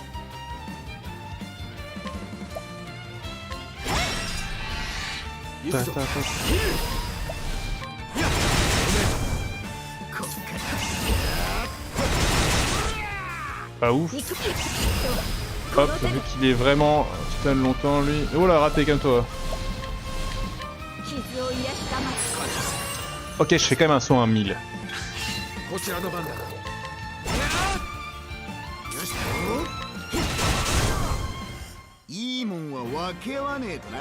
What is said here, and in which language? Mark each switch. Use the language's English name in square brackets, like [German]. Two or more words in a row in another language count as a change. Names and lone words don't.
[Japanese] 行くぞ。 [French] Pas ouf. [Japanese] 行く。 [French] Hop, vu qu'il est vraiment stun longtemps lui. Oh là, raté comme toi. [Japanese] 傷を癒したまつ。 [French] Ok, je fais quand même un saut à 1000. [Japanese] こちらの番だな。よし。いいもんは分け合わねえとな。